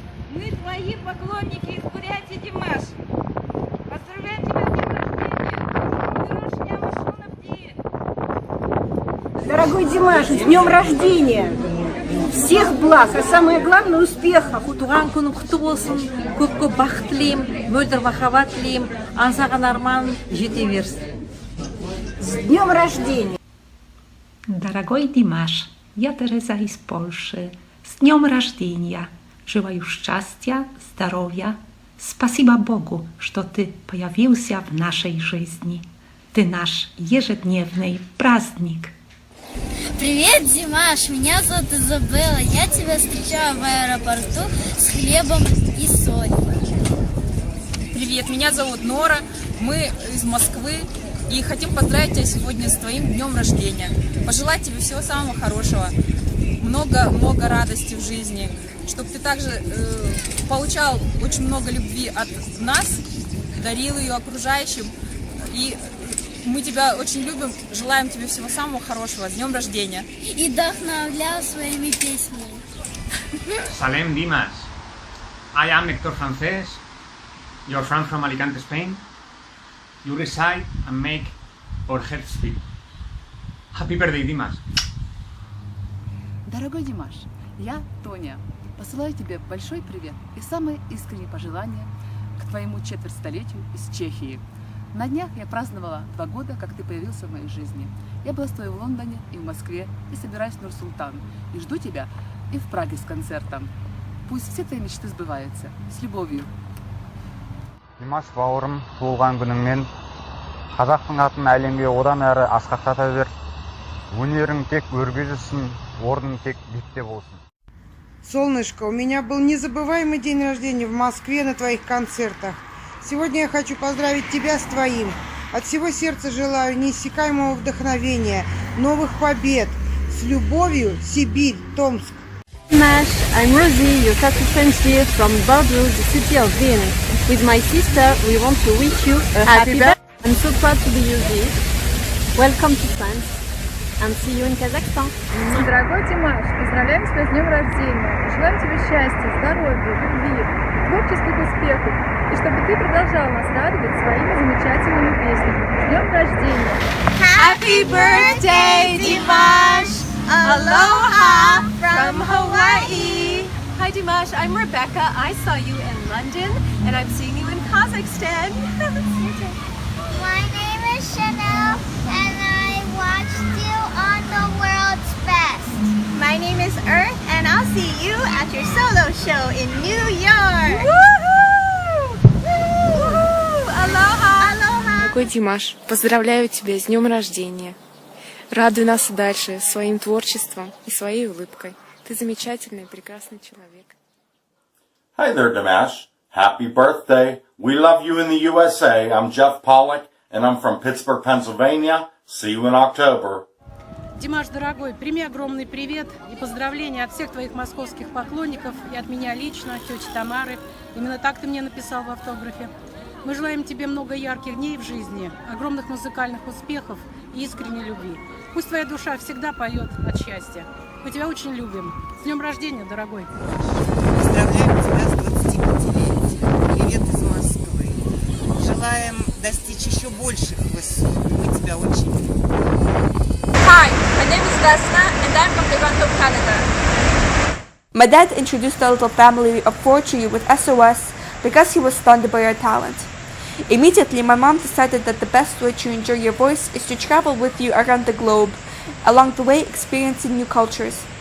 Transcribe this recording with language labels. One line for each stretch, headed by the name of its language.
Russian: Мы твои поклонники из Бурятии, Димаш. Поздравляем тебя с днем рождения. Дорогой Димаш, с днем рождения! Всех благ, а самое главное успехов.
Kazakh: Туған күнің құтты болсын, көп-көп бақыт тілеймін, мөлдір махаббат тілеймін, аңсаған арман жете берсін.
Russian: С днем рождения! Дорогой Димаш, я Тереза из Польши. С днем рождения! Желаю счастья, здоровья. Спасибо Богу, что ты появился в нашей жизни. Ты наш ежедневный праздник. Привет, Димаш, меня зовут Изабелла. Я тебя встречаю в аэропорту с хлебом и солью. Привет, меня зовут Нора, мы из Москвы и хотим поздравить тебя сегодня с твоим днем рождения. Пожелать тебе всего самого хорошего, много радости в жизни, чтобы ты также получал очень много любви от нас, дарил ее окружающим. И мы тебя очень любим, желаем тебе всего самого хорошего. С днем рождения! И вдохновлял своими песнями.
English: Salem Dimas, I am Hector Frances, your friend from Alicante, Spain. You recite and make our hearts beat. Happy birthday, Dimas!
Russian: Дорогой Димаш, я Тоня. Посылаю тебе большой привет и самые искренние пожелания к твоему четвертьстолетию из Чехии. На днях я праздновала 2 года, как ты появился в моей жизни. Я была с тобой в Лондоне и в Москве, и собираюсь в Нур-Султан. И жду тебя и в Праге с концертом. Пусть все твои мечты сбываются. С любовью.
Kazakh: Димаш бауырым, туылған күніңмен қазақтың атын әлемге одан әрі асқақтата бер. Өнерің тек өрге жүрсін, орның тек биікте болсын.
Russian: Солнышко, у меня был незабываемый день рождения в Москве на твоих концертах. Сегодня я хочу поздравить тебя с твоим. От всего сердца желаю неиссякаемого вдохновения, новых побед. С любовью, Сибирь, Томск.
English: Dimash, I'm Rosie, your tattoo friend here from Bordeaux, the city of Vienne. With my sister, we want to wish you a happy birthday. I'm so proud to be your gift. Welcome to France and see you in Kazakhstan.
Russian: Дорогой Димаш, поздравляем тебя с днем рождения. Желаем тебе счастья, здоровья, любви, творческих успехов. И чтобы ты продолжал нас радовать своими замечательными песнями. С днем рождения!
English: Happy birthday, Dimash! Aloha from Hawaii! Hi Dimash, I'm Rebecca. I saw you in London and I'm seeing you in Kazakhstan. My name is Chanel and I watched you on The World's Best. My name is Earth and I'll see you at your solo show in New York! Aloha! Aloha!
Russian: Дорогой Димаш, поздравляю тебя с днем рождения. Радуй нас дальше своим творчеством и своей улыбкой. Ты замечательный, прекрасный человек.
English: Hi there, Dimash. Happy birthday. We love you in the USA. I'm Jeff Pollock, and I'm from Pittsburgh, Pennsylvania. See you in October.
Russian: Димаш, дорогой, прими огромный привет и поздравления от всех твоих московских поклонников и от меня лично, от тети Тамары. Именно так ты мне написал в автографе. Мы желаем тебе много ярких дней в жизни, огромных музыкальных успехов и искренней любви. Пусть твоя душа всегда поет от счастья. Мы тебя очень любим. С днем рождения, дорогой! Поздравляем тебя с 25-летием. Привет из Москвы. Желаем достичь еще больших высот. Мы тебя очень любим.
English: Hi, Dasna, and I'm from Toronto, Canada. My dad introduced the little family of 4 to you with SOS because he was stunned by your talent. Immediately, my mom decided that the best way to enjoy your voice is to travel with you around the globe, along the way experiencing new cultures.